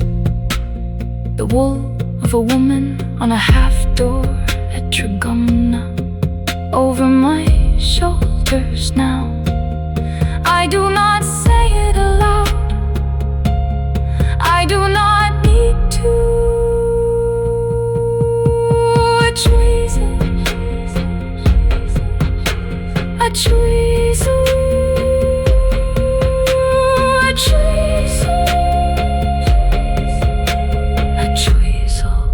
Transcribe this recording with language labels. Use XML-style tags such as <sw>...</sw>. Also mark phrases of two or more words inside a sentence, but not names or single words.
<en>The wool of a woman on a half door at Tragumna, over my shoulders now. I do not say it aloud, I do not need to.</en> <ga>A chuisle, a chuisle, a chuisle, a chuisle.</ga>